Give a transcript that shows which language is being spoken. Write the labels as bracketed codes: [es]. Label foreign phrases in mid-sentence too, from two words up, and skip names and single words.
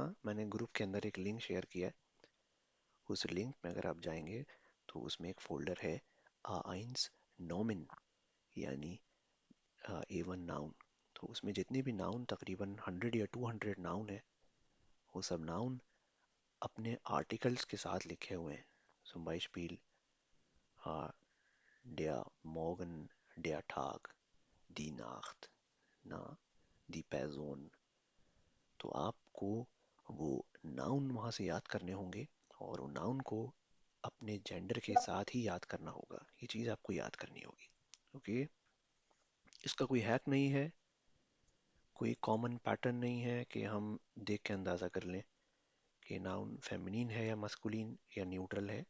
[hi] मैंने ग्रुप के अंदर एक लिंक शेयर किया है, उस लिंक में अगर आप जाएंगे तो उसमें एक फोल्डर है आइंस नोमिन, यानी A1 नाउन। तो उसमें जितने भी नाउन, तकरीबन 100 या 200 नाउन है, वो सब नाउन अपने आर्टिकल्स के साथ लिखे हुए हैं। [de] zum Beispiel der Morgen, der Tag, die Nacht, ना, die Person। [hi] तो आपको वो नाउन वहाँ से याद करने होंगे और वो नाउन को अपने जेंडर के साथ ही याद करना होगा। ये चीज़ आपको याद करनी होगी। ओके, इसका कोई हैक नहीं है, कोई कॉमन पैटर्न नहीं है कि हम देख के अंदाज़ा कर लें कि नाउन फेमिनिन है या मस्कुलिन या न्यूट्रल है।